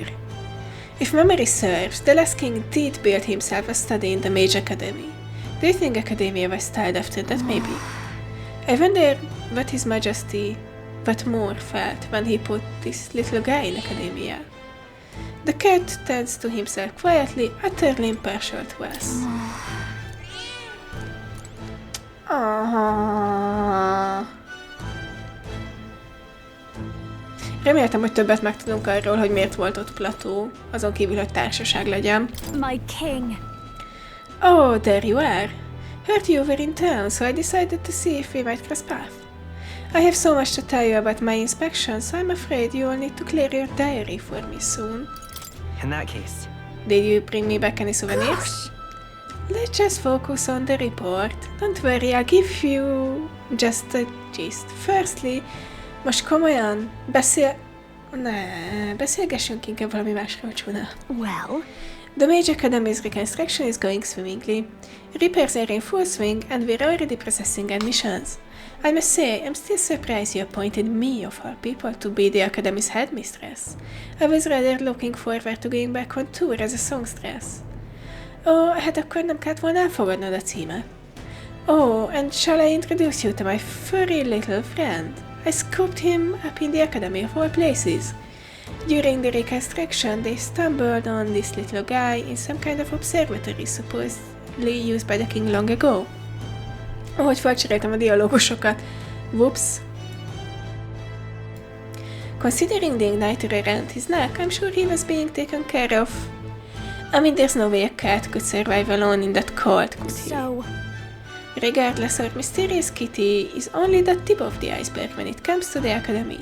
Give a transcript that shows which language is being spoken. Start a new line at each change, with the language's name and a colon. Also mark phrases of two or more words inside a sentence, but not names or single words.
English: If memory serves, the last king did build himself a study in the Mage Academy. Do you think Akademeia was styled after that, maybe? I wonder what His Majesty, what more felt when he put this little guy in Akademeia. The cat tends to himself quietly, utterly impartial to us.
Hungarian: Reméltem, hogy többet megtudunk arról, hogy miért volt ott Plateau, azon kívül, hogy társaság legyen.
English: My king. Oh, there you are. Heard you were in town, so I decided to see if we might cross paths. I have so much to tell you about my inspection, so I'm afraid you will need to clear your diary for me soon. In that case... Did you bring me back any souvenirs? Let's just focus on the report. Don't worry, I'll give you just a gist. Firstly,
Hungarian: most komolyan beszélgessünk inkább valami másról,
English: Juna. Well? The Mage Academy's reconstruction is going swimmingly. Repairs are in full swing and we're already processing admissions. I must say, I'm still surprised you appointed me, of all people, to be the Academy's headmistress. I was rather looking forward to going back on tour as a songstress.
Hungarian: Oh, hát akkor nem kellett volna elfogadnod a címet.
English: Oh, and shall I introduce you to my furry little friend? I scooped him up in the Academy of all places. During the reconstruction, they stumbled on this little guy in some kind of observatory supposedly used by the king long ago.
Hungarian: Ahogy felcseréltem a dialógusokat.
English: Whoops. Considering the igniter around his neck, I'm sure he was being taken care of. I mean, there's no way a cat could survive alone in that cold, could he? So... Regardless, our mysterious kitty is only the tip of the iceberg when it comes to the Academy.